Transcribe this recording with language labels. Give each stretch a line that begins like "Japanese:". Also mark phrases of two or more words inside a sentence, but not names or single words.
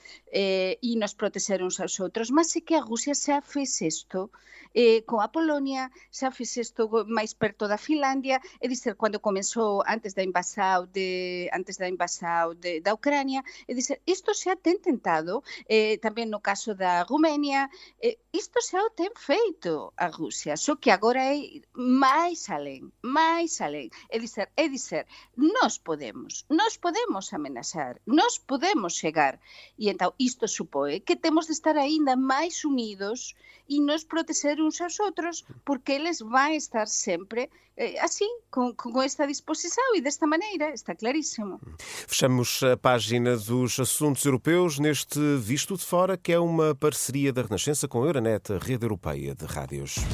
Portuguese: E nos proteger uns aos outros, mas é que a Rússia já fez isto com a Polónia, já fez isto mais perto da Finlândia, é dizer, quando começou antes da invasão da Ucrânia, é dizer, isto já tem tentado,
Galician: tamén no caso da Ruménia, isto xa o ten feito a Rusia, só que agora é máis alén.
Portuguese: É dizer, nós podemos amenazar, nós podemos chegar, e entón isto supõe que temos de estar aínda máis unidos e nos proteger uns aos outros, porque eles vão estar sempre assim, com esta disposição e desta maneira, está claríssimo. Fechamos a página dos assuntos europeus neste Visto de Fora, que é uma parceria da Renascença com a Euronet, a rede europeia de rádios.